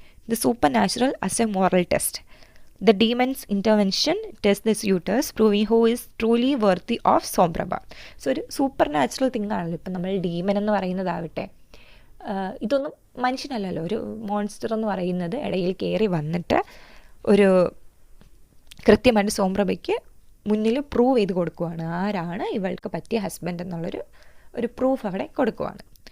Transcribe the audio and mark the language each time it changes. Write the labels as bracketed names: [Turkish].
[English] The supernatural as a moral test. The demon's intervention tests the suitors, proving who is truly worthy of Somprabha. [Malayalam] So ഒരു super natural തിങ്ങാണല്ലോ. ഇപ്പം നമ്മൾ demon എന്ന് പറയുന്നതാവട്ടെ, ഇതൊന്നും മനുഷ്യനല്ലല്ലോ. ഒരു monster എന്ന് പറയുന്നത് ഇടയിൽ കയറി വന്നിട്ട് ഒരു കൃത്യമായിട്ട് സോംപ്രഭയ്ക്ക് മുന്നിൽ പ്രൂവ് ചെയ്ത് കൊടുക്കുവാണ് ആരാണ് ഇവൾക്ക് പറ്റിയ ഹസ്ബൻഡ് എന്നുള്ളൊരു പ്രൂഫ് അവിടെ കൊടുക്കുവാണ്.